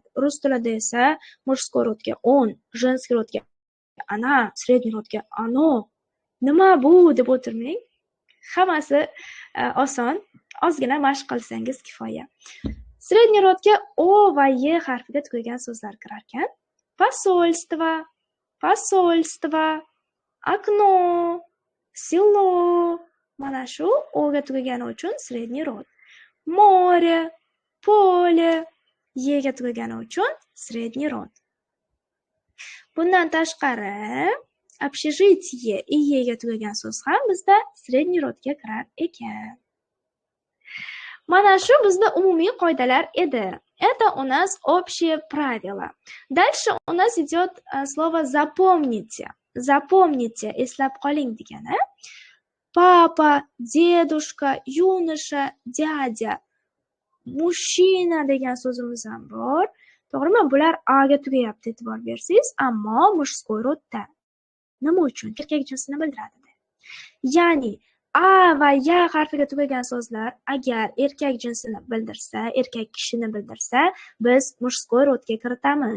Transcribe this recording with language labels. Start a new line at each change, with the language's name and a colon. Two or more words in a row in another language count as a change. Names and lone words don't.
Uzbek: Rus tilida esa мужской rodga
Russian: он, женский
Uzbek: rodga
Russian: она, средний
Uzbek: rodga оно. Nima bu deb o'tirmang. Hammasi oson. Ozgina mashq qilsangiz kifoya. Средний rodga o va y harfiga tugagan so'zlar kirar ekan.
Russian: Посольство, посольство, окно, село.
Uzbek: Mana shu o'ga tugagani uchun
Russian: средний rod. Море, поле,
Uzbek: yega tugagani uchun
Russian: средний rod.
Uzbek: Bundan tashqari,
Russian: общежитие и
Uzbek: yega tugagan so'z ham bizda средний rodga kirar ekan. Mana shu bizda umumiy qoidalar edi.
Russian: Это у нас общие правила. Дальше у нас идет слово запомните. Запомните,
Uzbek: eslab qoling degani.
Russian: Папа, дедушка, юноша, дядя, мужчина
Uzbek: degan so'zimiz ham bor. To'g'rimi? Bular a ga tugayapti, e'tibor bersangiz, ammo мужской rodda. Nima uchun? Erkak jinsini bildiradi. Ya'ni a va ya harfiga tugagan so'zlar agar erkak jinsini bildirsa, erkak kishini bildirsa, biz мужской rodga kiritamiz.